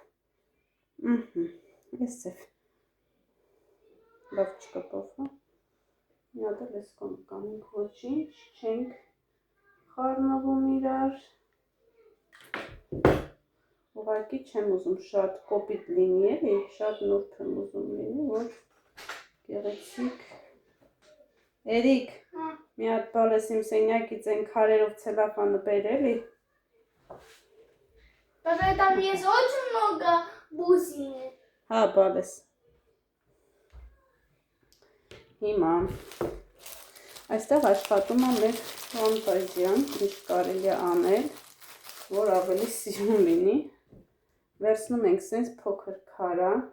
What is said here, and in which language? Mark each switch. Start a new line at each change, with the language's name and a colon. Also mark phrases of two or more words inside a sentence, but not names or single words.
Armenian: այս ձև լավ չկպով, մի հատ էլ այս կողմ կանենք, ոչինչ չենք խառնվում իրար, ուղղակի չեմ ուզում շատ կոպիտ լինի, էլի, շատ նուրբ եմ ուզում լինի, որ գեղեցիկ, Էրիկ, մի հատ բալես իմ սենյակից են քարերով ցելոֆանը բեր, էլի,
Russian: Потому там есть очень много бусинок.
Armenian: հա բալես, հիմա, այստեղ աշխատում է մեր ֆանտազիան, ինչ կարելի է անել, որ ավելի սիրուն լինի, վերցնում ենք սենց փոքր քարա,